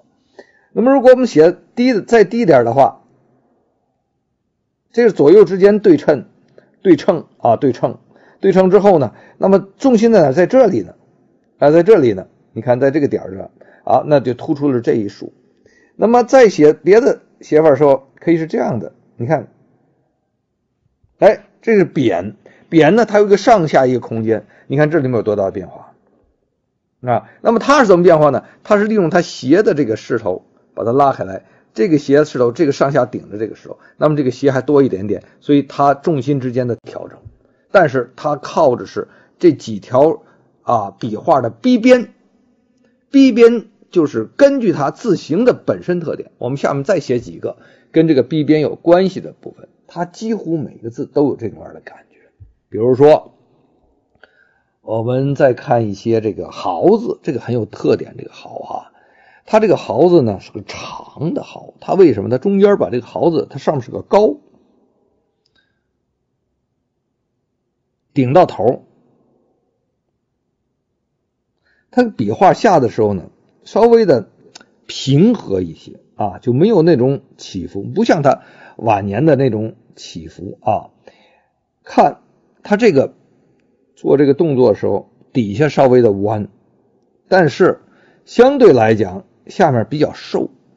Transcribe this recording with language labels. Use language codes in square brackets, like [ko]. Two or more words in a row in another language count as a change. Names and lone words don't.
[zh] 那麼如果我們寫再低點的話，这是左右之間对称之後呢，那麼重心在哪？在這裡呢，在這裡呢，你看在這個點上那就突出了這一豎。那麼再寫別的寫法的時候，可以是這樣的，你看，這是扁呢，它有一個上下一個空間，你看這裡面有多大的變化那麼它是怎麼變化呢？它是利用它斜的這個勢頭把它拉開來，這個斜的勢頭，這個上下頂的這個勢頭，那麼這個斜還多一點點，所以它重心之間的調整，但是它靠的是這幾條筆畫的逼邊就是根據它字形的本身特點。我們下面再寫幾個跟這個逼邊有關係的部分，它幾乎每個字都有這種樣的感覺。比如說我們再看一些這個豪字，這個很有特點，這個豪它這個豪字呢是個長的豪，它為什麼？它中間把這個豪字，它上面是個高，頂到頭，它筆畫下的時候呢稍微的平和一些就沒有那種起伏，不像它晚年的那種起伏看它這個做這個動作的時候底下稍微的彎，但是相对來講下面比較瘦，